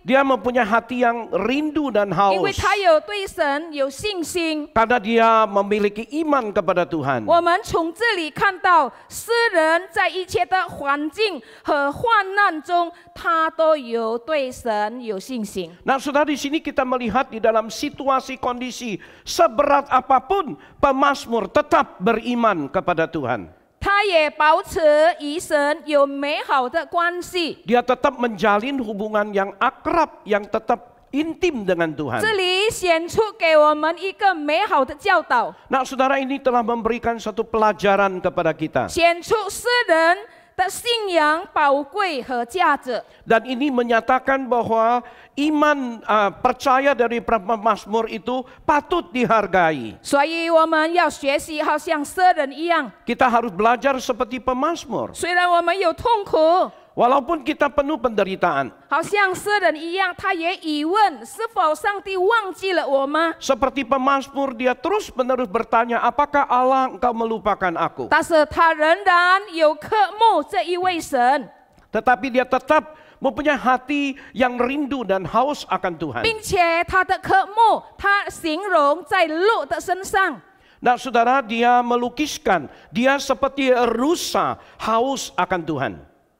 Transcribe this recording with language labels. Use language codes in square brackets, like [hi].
[id] Dia mempunyai hati yang rindu dan [zh] 因为 [id] haus. [zh] 他有对神有信心。 [id] Karena dia memiliki iman kepada Tuhan. [zh] 我们从这里看到，诗人在一切的环境和患难中，他都有对神有信心。 [id] Nah, saudara, di sini kita melihat di dalam situasi kondisi seberat apapun, pemazmur tetap beriman kepada Tuhan. [zh] 他也保持与神有美好的关系。 [id] Dia tetap menjalin hubungan yang akrab, yang tetap intim dengan Tuhan. [zh] 这里显出给我们一个美好的教导， [id] Nah, saudara, ini telah memberikan satu pelajaran kepada kita. [zh] 显出诗人的信仰宝贵和价值。 [id] Dan ini menyatakan bahwa iman percaya dari pemazmur itu patut dihargai. [zh] 所以我们要学习，好像诗人一样。 [id] Kita harus belajar seperti pemazmur. [zh] 虽然我们有痛苦， [id] Walaupun kita penuh penderitaan. [zh] 好像诗人一样，他也疑问：是否上帝忘记了我吗？ [id] Seperti pemazmur, dia terus-menerus bertanya, apakah Allah engkau melupakan aku? [zh] 但是他仍然有渴慕这一位神， [id] Tetapi dia tetap mempunyai hati yang rindu dan haus akan Tuhan. [zh] 并且他的渴慕，他形容在鹿的身上。 [id] Nah, saudara, dia melukiskan, dia seperti rusa haus akan Tuhan.